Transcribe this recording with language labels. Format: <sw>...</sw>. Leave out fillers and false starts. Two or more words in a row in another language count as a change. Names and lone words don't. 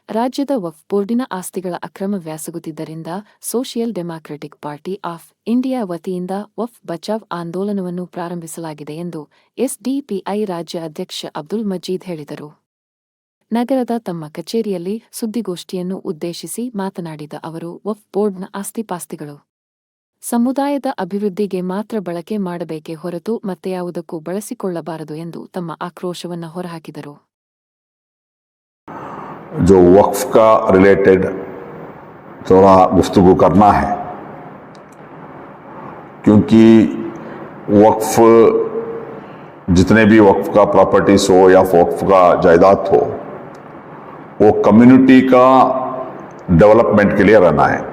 <kn>ರಾಜ್ಯದ ವಕ್ಫ್ ಬೋರ್ಡಿನ ಆಸ್ತಿಗಳ ಅಕ್ರಮವ್ಯಾಸಗುತ್ತಿದ್ದರಿಂದ ಸೋಷಿಯಲ್ ಡೆಮಾಕ್ರೆಟಿಕ್ ಪಾರ್ಟಿ ಆಫ್ ಇಂಡಿಯಾ ವತಿಯಿಂದ ವಕ್ಫ್ ಬಚಾವ್ ಆಂದೋಲನವನ್ನು ಪ್ರಾರಂಭಿಸಲಾಗಿದೆ ಎಂದು ಎಸ್ಡಿಪಿಐ ರಾಜ್ಯ ಅಧ್ಯಕ್ಷ ಅಬ್ದುಲ್ ಮಜೀದ್ ಹೇಳಿದರು. ನಗರದ ತಮ್ಮ ಕಚೇರಿಯಲ್ಲಿ ಸುದ್ದಿಗೋಷ್ಠಿಯನ್ನು ಉದ್ದೇಶಿಸಿ ಮಾತನಾಡಿದ ಅವರು, ವಕ್ಫ್ ಬೋರ್ಡ್ನ ಆಸ್ತಿಪಾಸ್ತಿಗಳು ಸಮುದಾಯದ ಅಭಿವೃದ್ಧಿಗೆ ಮಾತ್ರ ಬಳಕೆ ಮಾಡಬೇಕೇ ಹೊರತು ಮತ್ಯಾವುದಕ್ಕೂ ಬಳಸಿಕೊಳ್ಳಬಾರದು ಎಂದು ತಮ್ಮ ಆಕ್ರೋಶವನ್ನು ಹೊರಹಾಕಿದರು.</kn> <hi>जो वक्फ का रिलेटेड थोड़ा गुफ्तगू करना है, क्योंकि वक्फ जितने भी वक्फ का प्रॉपर्टीज हो या वक्फ का जायदाद हो, वो कम्युनिटी का डेवलपमेंट के लिए रहना है.</hi>